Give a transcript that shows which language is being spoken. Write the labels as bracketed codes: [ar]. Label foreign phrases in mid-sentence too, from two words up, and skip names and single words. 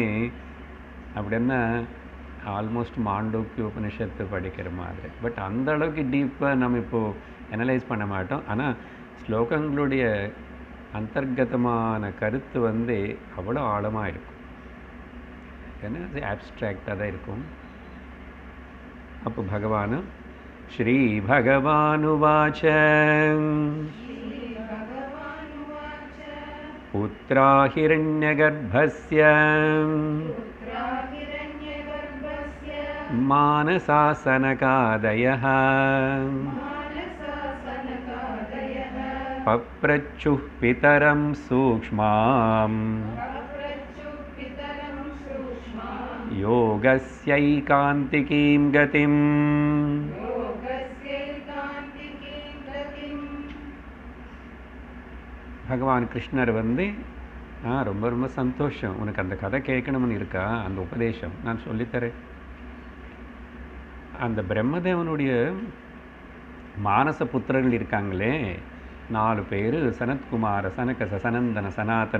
[ta] அப்படின்னா ஆல்மோஸ்ட் மாண்டூக்கிய உபனிஷத்து படிக்கிற மாதிரி. பட் அந்த அளவுக்கு டீப்பாக நம்ம இப்போது அனலைஸ் பண்ண மாட்டோம். ஆனால் ஸ்லோகங்களுடைய அந்தர்கதமான கருத்து அவ்வளோ ஆழமாக இருக்கும். ஏன்னா அது ஆப்ஸ்ட்ராக்டாக தான் இருக்கும். அப்போ பகவான் [sa] श्री भगवानुवाच पुत्रा हिरण्यगर्भस्य मानसा सनकादयः पप्रच्छुः पितरं सूक्ष्माम् योगस्यैकान्तिकीं गतिम् [ta] பகவான் கிருஷ்ணர் வந்து ரொம்ப ரொம்ப சந்தோஷம், உனக்கு அந்த கதை கேட்கணும்னு இருக்கா, அந்த உபதேசம் நான் சொல்லித்தரேன். அந்த பிரம்மதேவனுடைய மானச புத்திரர்கள் இருக்காங்களே 4 பேர், சனத்குமார, சனக, சனந்தன, சனாதன.